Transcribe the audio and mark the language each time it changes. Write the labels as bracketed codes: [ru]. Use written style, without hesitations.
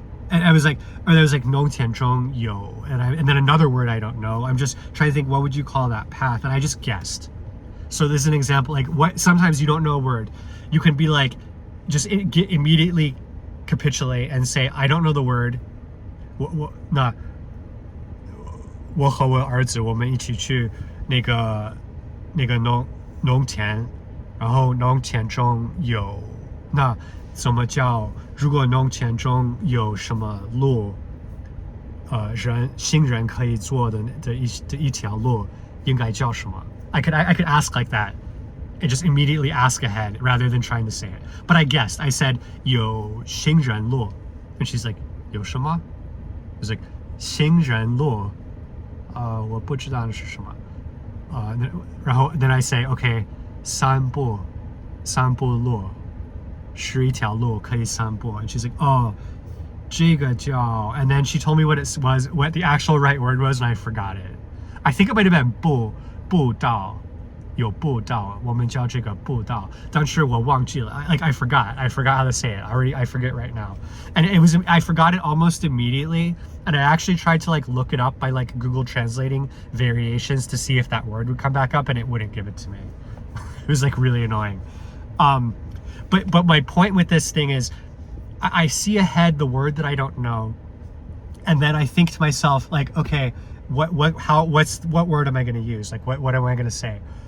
[en] And I was like, or there was like [zh] 农田中有, [en] and then another word I don't know. I'm just trying to think, what would you call that path? And I just guessed. So this is an example, like what, sometimes you don't know a word. You can be like, just immediately capitulate and say, I don't know the word. [zh] 我和我儿子我们一起去那个农田，然后农田中有，那怎么叫，如果农田中有什么路，新人可以做的一条路应该叫什么? [en] I could ask like that and just immediately ask ahead rather than trying to say it. But I guessed. I said [zh] 有新人路, [en] and she's like [zh] 有什么? [en] I was like [zh] 新人路, 我不知道是什么. 然后 [en] then I say, okay, [zh] 散步路是一条路可以散步. [en] And she's like, oh, [zh] 这个叫, [en] and then she told me what it was, what the actual right word was, and I forgot it. I think it might have been [zh] 步道, 有步道, 我们叫这个步道, 但是我忘记了. [en] I forgot how to say it. I forget right now. And I forgot it almost immediately, and I actually tried to like look it up by like Google translating variations to see if that word would come back up, and it wouldn't give it to me. It was like really annoying. But my point with this thing is, I see ahead the word that I don't know, and then I think to myself like, okay, what word am I going to use? Like what am I going to say?